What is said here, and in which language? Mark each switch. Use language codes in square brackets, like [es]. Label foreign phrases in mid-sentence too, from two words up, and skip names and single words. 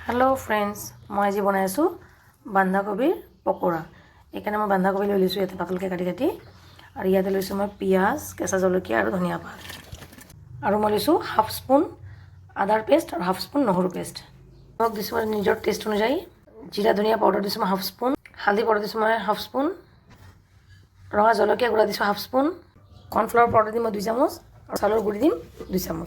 [en] hello friends [hi] मैं आज बनाई बंधाकबिर पकोड़ा। [as] এইকাৰণে मैं बंधाकबि লৈ লৈছোঁ ইয়াতে পাতলকৈ কাটি কাটি আৰু ইয়াতে লৈছোঁ মই পিঁয়াজ কেঁচা জলকীয়া আৰু ধনিয়া পাত আৰু মই লৈছোঁ [en] half spoon [as] আদাৰ পেষ্ট আৰু [en] half spoon [as] নহৰু পেষ্ট। মই দিছোঁ মই নিজৰ টেষ্ট অনুযায়ী জিৰা ধনিয়া পাউডাৰ দিছোঁ মই [en] half spoon, [as] হালধি পাউডাৰ দিছোঁ মই [en] half spoon, [as] ৰঙা জলকীয়া গুড়া দিছোঁ [en] half spoon, cornflour powder [as] দিম মই 2 চামুচ আৰু চাউলৰ গুড়ি দিম 2 চামুচ।